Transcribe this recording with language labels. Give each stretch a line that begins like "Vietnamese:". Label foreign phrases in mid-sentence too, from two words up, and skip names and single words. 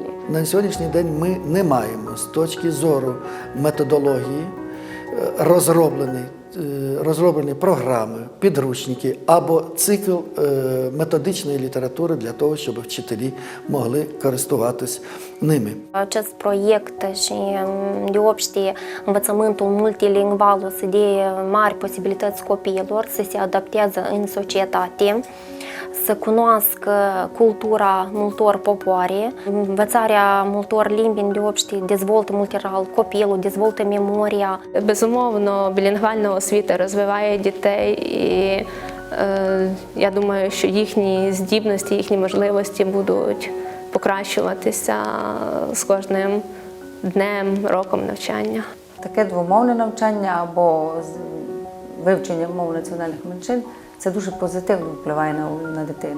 Ukrainian: На сьогоднішній день ми не маємо з точки зору методології розроблені програми, підручники або цикл методичної літератури для того, щоб вчителі могли користуватись nimi.
Romanian: Acest proiect și deopște învățământul multilingval o să dea mari posibilități copiilor să se adapteze în societate, să cunoască cultura multor popoare. Învățarea multor limbi deopște dezvoltă multilateral copilul, dezvoltă memoria.
Ukrainian: Безумовно, білінгвальна освіта розвиває дітей, і я думаю, що їхні здібності, їхні можливості будуть покращуватися з кожним днем, роком навчання. Таке двомовне навчання або вивчення мов національних меншин – це дуже позитивно впливає на дитину.